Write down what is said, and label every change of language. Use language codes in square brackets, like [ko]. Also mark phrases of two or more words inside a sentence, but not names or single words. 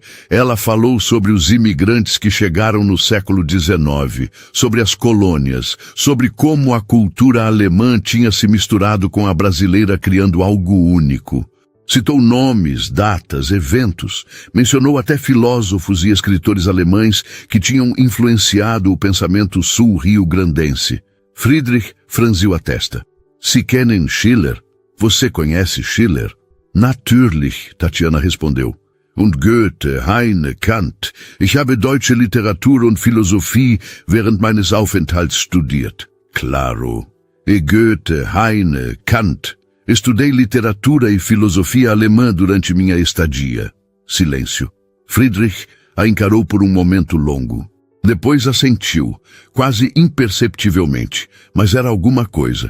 [pt] Ela falou sobre os imigrantes que chegaram no século XIX, sobre as colônias, sobre como a cultura alemã tinha se misturado com a brasileira criando algo único. Citou nomes, datas, eventos, mencionou até filósofos e escritores alemães que tinham influenciado o pensamento sul-rio-grandense. Friedrich franziu a testa. [de] Sie kennen Schiller? [pt] Você conhece Schiller? Natürlich, Tatiana respondeu. [de] Und Goethe, Heine, Kant. Ich habe deutsche Literatur und Philosophie während meines Aufenthalts studiert. [pt] Claro. E Goethe, Heine, Kant. Estudei literatura e filosofia alemã durante minha estadia. Silêncio. Friedrich a encarou por um momento longo. Depois assentiu, quase imperceptivelmente, mas era alguma coisa.